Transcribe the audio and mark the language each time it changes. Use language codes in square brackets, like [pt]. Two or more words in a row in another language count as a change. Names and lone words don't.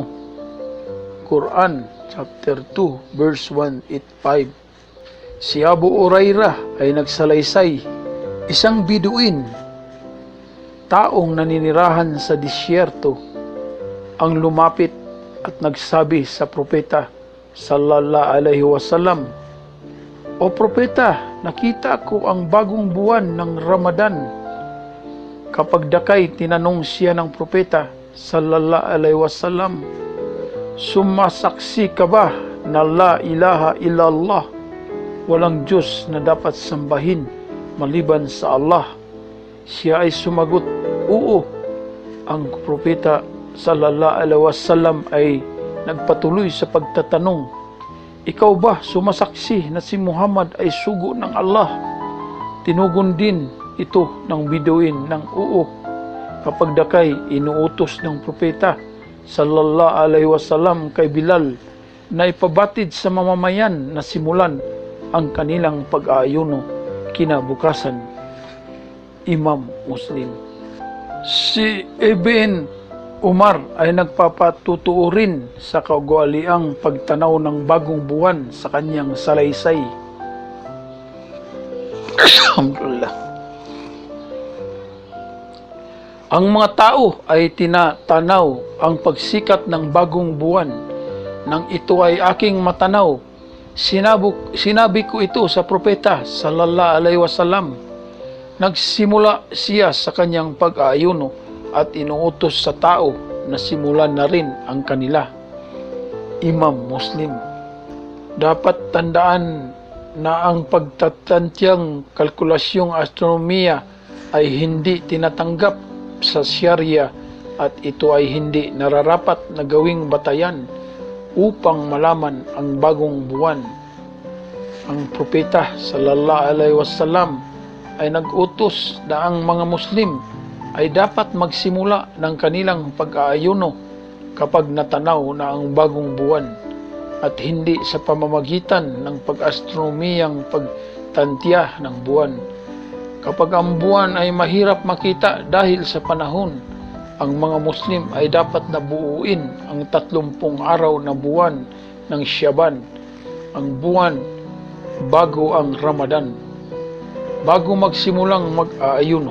[en] Quran chapter 2 verse 185. [tl] Si Abu Hurairah ay nagsalaysay Isang biduin, taong naninirahan sa disyerto, ang lumapit at nagsabi sa propeta [ar] صلى الله عليه وسلم, [tl] "O propeta, nakita ko ang bagong buwan ng Ramadan." Kapag dakay, tinanong siya ng propeta [ar] صلى الله عليه وسلم, [tl] "Sumasaksi ka ba na [ar] لا إله إلا الله, [tl] walang Diyos na dapat sambahin maliban sa Allah?" Siya ay sumagot, "Oo." Ang propeta [ar] صلى الله عليه وسلم [tl] ay nagpatuloy sa pagtatanong, "Ikaw ba sumasaksi na si Muhammad ay sugo ng Allah?" Tinugon din ito ng biduin ng oo. Kapag dakay, inuutos ng propeta [ar] صلى الله عليه وسلم [tl] kay Bilal na ipabatid sa mamamayan na simulan ang kanilang pag-aayuno kinabukasan. Imam Muslim. Si Ibn Umar ay nagpapatutuo rin sa kaugaliang pagtanaw ng bagong buwan sa kanyang salaysay. Alhamdulillah. Ang mga tao ay tinatanaw ang pagsikat ng bagong buwan. Nang ito ay aking matanaw, sinabi ko ito sa propeta [ar] صلى الله عليه وسلم. [tl] Nagsimula siya sa kanyang pag-aayuno at inuutos sa tao na simulan na rin ang kanila. Imam Muslim. Dapat tandaan na ang pagtatantyang kalkulasyong astronomiya ay hindi tinatanggap sa Sharia at ito ay hindi nararapat na gawing batayan upang malaman ang bagong buwan. Ang propeta [ar] صلى الله عليه وسلم [tl] ay nag-utos na ang mga Muslim ay dapat magsimula ng kanilang pag-aayuno kapag natanaw na ang bagong buwan at hindi sa pamamagitan ng pag-astronomiyang pagtantya ng buwan. Kapag ang buwan ay mahirap makita dahil sa panahon, ang mga Muslim ay dapat na buuin ang 30 araw na buwan ng Syaban, ang buwan bago ang Ramadan, bago magsimulang mag-aayuno.